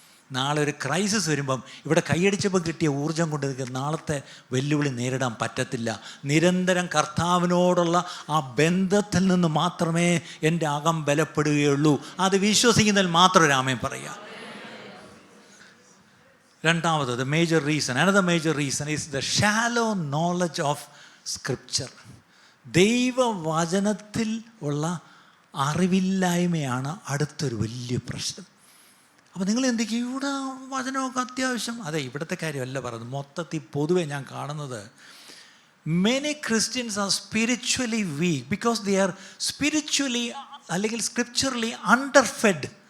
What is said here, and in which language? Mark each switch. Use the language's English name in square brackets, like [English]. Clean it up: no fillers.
[Malayalam] നാളെ ഒരു ക്രൈസിസ് വരുമ്പം ഇവിടെ കൈയടിച്ചപ്പോൾ കിട്ടിയ ഊർജ്ജം കൊണ്ട് നിങ്ങൾക്ക് നാളത്തെ വെല്ലുവിളി നേരിടാൻ പറ്റത്തില്ല. നിരന്തരം കർത്താവിനോടുള്ള ആ ബന്ധത്തിൽ നിന്ന് മാത്രമേ എൻ്റെ അകം ബലപ്പെടുകയുള്ളൂ. അത് വിശ്വസിക്കുന്നതിൽ മാത്രം രാമൻ പറയുക. [English] രണ്ടാമത്, the major reason, another major reason is the shallow knowledge of scripture. [Malayalam] ദൈവവചനത്തിൽ ഉള്ള അറിവില്ലായ്മയാണ് അടുത്തൊരു വലിയ പ്രശ്നം. അപ്പോൾ നിങ്ങൾ എന്തൊക്കെയും ഇവിടെ വചനമൊക്കെ അത്യാവശ്യം, അതെ, ഇവിടുത്തെ കാര്യമല്ല പറയുന്നത്, മൊത്തത്തിൽ പൊതുവെ ഞാൻ കാണുന്നത് [English] Many Christians are spiritually weak because they are spiritually അല്ലെങ്കിൽ scripturally underfed.